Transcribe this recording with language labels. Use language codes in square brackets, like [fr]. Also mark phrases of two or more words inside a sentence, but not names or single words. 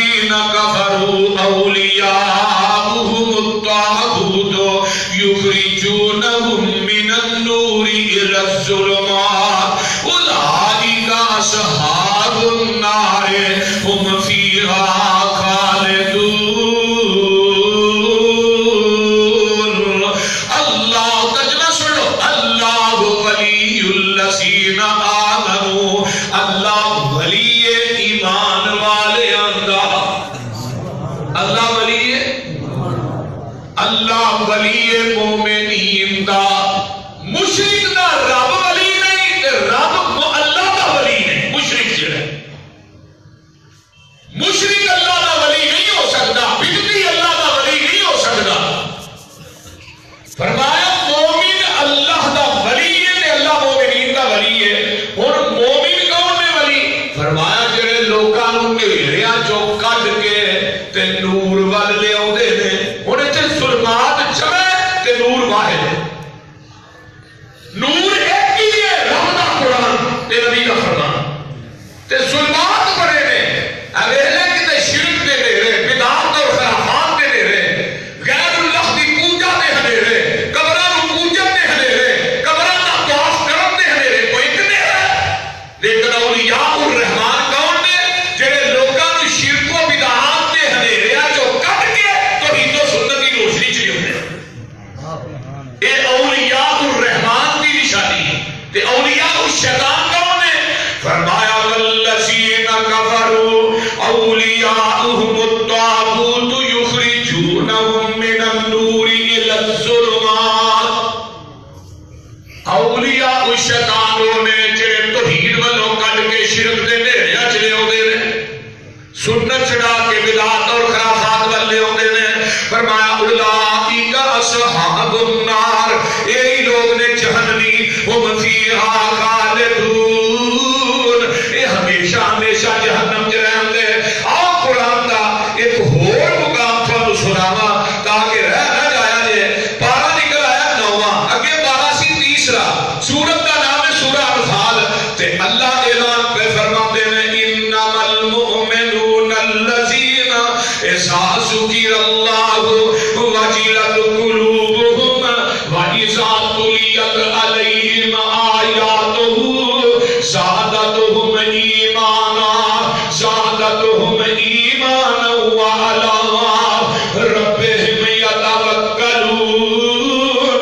[ar] كفروا أولياؤهم الطاغوت يخرجونهم من النور إلى الظلمات أولئك أصحاب النار هم فيها خالدون. [pa] اللہ تجمع سنو، [ar] اللہ ولی الذین آمنوا، [pa] اللہ ولی ایمان والے اندہ، اللہ ولی مومنین دا، مشرک دا رب ولی نہیں، رب اللہ دا ولی نہیں. مشرک جو ہے، مشرک اللہ دا ولی نہیں ہو سکتا، بدعتی اللہ دا ولی نہیں ہو سکتا. فرمایا مومن اللہ دا ولی ہے تے اللہ مومنین دا ولی ہے. اور مومن کون نے ولی؟ فرمایا جڑے لوکاں نوں نیڑیاں چوں کڈ کے تے نور ول لے آوندے نے. ہن ایتھے ظلمات جمع تے نور واحد ہے. نور ایک ہی ہے، رب دا قرآن تے نبی دا فرمان. تے ظلمات بڑے نے، اویلے کتے شرک دے نیڑے، بدعت اور خرافات دے نیڑے، غیر اللہ دی پوجا دے ہنیرے، قبراں نوں پوجن دے ہنیرے، قبراں دا طواف کرن دے ہنیرے. کوئی ایک نیڑا ہے. لیکن [ar] اولیاء الرحمان [pa] کون نے؟ جڑے لوکاں نوں شرک و بدعات دے ہنیرے چوں کڈ کے توحید و سنت دی روشنی چ لیاوندے. اے [ar] اولیاء الرحمان [pa] دی نشانی ہے. تے [ar] اولیاء الشیطان [pa] کون نے؟ [ar] فرمایا والذین کفروا اولیاؤہم الطاغوت یخرجونہم من النور الی الظلمات. [pa] اولیاء الشیطانوں نے جڑے توحید والوں کڈ کے شرک دے نیڑیاں چ لے آوندے نے، سنت چھڈا کے بدعات اور خرافات ول لے آوندے نے. فرمایا [ar] اولئک اصحاب النار، [pa] یہی لوگ نے جہنمی، [ar] ہم فیہا خالدون، [pa] یہ ہمیشہ ہمیشہ جہنم چ رہندے. آؤ قرآن دا ایک ہور مقام تھانوں سناواں تاکہ رہ نہ جایا جے. پارا نکل آیا 9واں، اگے پارا سی 30واں. سورت دا نام ہے سورہ انفال. تے اللہ اعلان پہ فرماندے نے [ar] انما المؤمنون الذین اذا ذکر اللہ وجلت قلوبهم وَإِذَا تُلِيَتْ عَلَيْهِمْ آيَاتُهُ زَادَتْهُمْ إِيمَانًا وَعَلَىٰ رَبِّهِمْ يَتَوَكَّلُونَ.